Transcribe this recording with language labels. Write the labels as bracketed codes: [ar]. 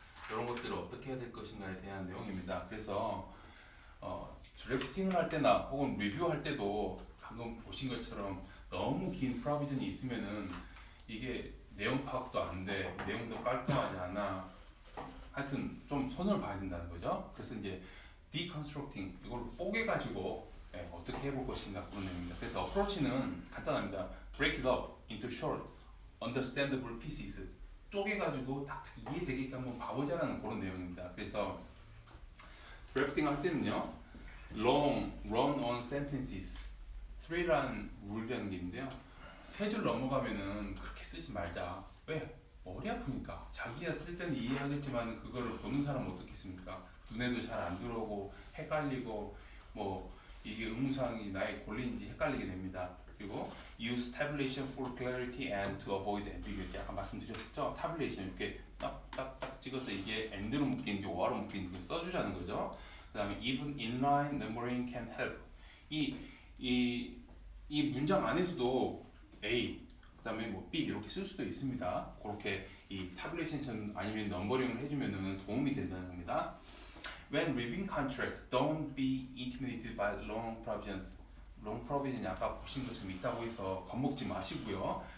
[ko] 이런 것들을 어떻게 해야 될 것인가에 대한 내용입니다. 그래서 드래프팅을 할 때나 혹은 리뷰할 때도 방금 보신 것처럼 너무 긴 프로비전이 있으면은 이게 내용 파악도 안 돼, 내용도 깔끔하지 않아. 하여튼 좀 손을 봐야 된다는 거죠. 그래서 이제 deconstructing 이걸 뽀개가지고 어떻게 해볼 것인가 그런 내용입니다. 그래서 어프로치는 간단합니다. [en] break it up into short, understandable pieces. [ko] 쪼개가지고 딱 이해되게끔 한번 봐보자라는 그런 내용입니다. 그래서 드래프팅 할 때는요, [en] long, run-on sentences, [ko] three라는 룰이라는 게 있는데요. 세 줄 넘어가면은 그렇게 쓰지 말자. 왜? 머리 아프니까. 자기가 쓸 때는 이해하겠지만 그거를 보는 사람은 어떻겠습니까? 눈에도 잘 안 들어오고 헷갈리고 뭐 이게 의무사항이 나의 권리인지 헷갈리게 됩니다. [en] 그리고 use tabulation for clarity and to avoid ambiguity. [ko] 아까 말씀드렸었죠? tabulation 이렇게 딱딱딱 찍어서 이게 and로 묶이는지 or로 묶이는지 써주자는 거죠. 그 다음에 [en] even inline numbering can help. [ko] 이 문장 안에서도 A, 그 다음에 뭐 B 이렇게 쓸 수도 있습니다. 그렇게 이 타블레이션 아니면 넘버링을 해주면 도움이 된다는 겁니다. [en] When reviewing contracts, don't be intimidated by long provisions. [ko] long provision이 아까 보신 것처럼 있다고 해서 겁먹지 마시고요.